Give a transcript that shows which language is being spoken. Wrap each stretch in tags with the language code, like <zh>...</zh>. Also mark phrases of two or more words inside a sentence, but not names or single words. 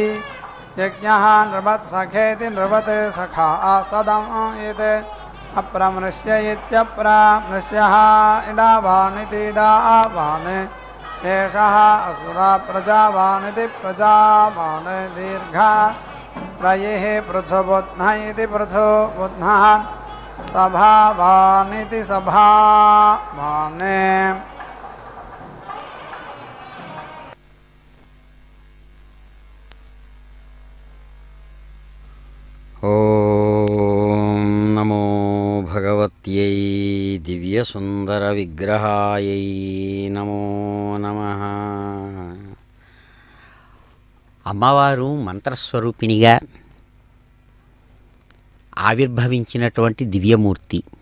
<sa>यज्ञः नृवत्सखेति नृवत् सखा सदम् यत् अप्रमृश्य इत्यप्रमृश्यः इडावानिति इडावान् एषः असुरा प्रजावानिति प्रजावान् दीर्घा रयेः पृथुबुध्नः इति पृथुबुध्नः सभावानिति सभावान् ఓం నమో భగవత్యై దివ్యసుందరవిగ్రహాయై నమో నమః.</sa> <te>అమ్మవారు మంత్రస్వరూపిణిగా ఆవిర్భవించినటువంటి దివ్యమూర్తి.</te>